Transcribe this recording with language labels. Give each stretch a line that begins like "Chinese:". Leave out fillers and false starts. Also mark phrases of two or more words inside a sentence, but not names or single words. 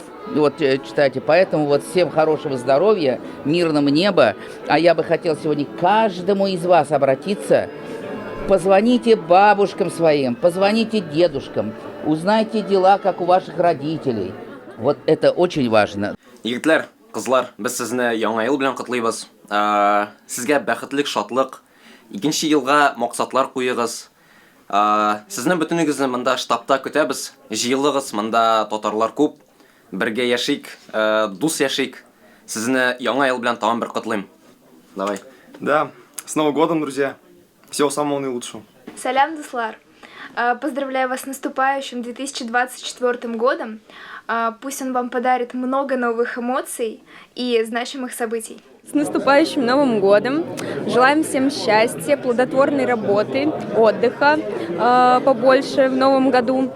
Russian: Читайте, поэтому всем хорошего здоровья, мирного неба. А я бы хотел сегодня каждому из вас обратиться. Позвоните бабушкам своим, позвоните дедушкам, узнайте дела, как у ваших родителей. Это очень важно.
Tatar: Егетләр, кызлар, без сезне яңа ел белән котлыйбыз. Сезгә бәхетлек, шатлык. Икенче елга максатлар куегыз. Сезнең бөтенегезне монда штабта көтәбез. Җыелыгыз, монда татарлар күп. Бергә яшик, дус яшик. Сезне яңа ел белән тагын бер котлыйм.
Russian: Давай. Да, с Новым годом, друзья. Всего самого наилучшего.
Tatar: Салям, дуслар.
Russian: Поздравляю вас с наступающим 2024 годом. Пусть он вам подарит много новых эмоций и значимых событий. С наступающим Новым годом! Желаем всем счастья, плодотворной работы, отдыха побольше в Новом году.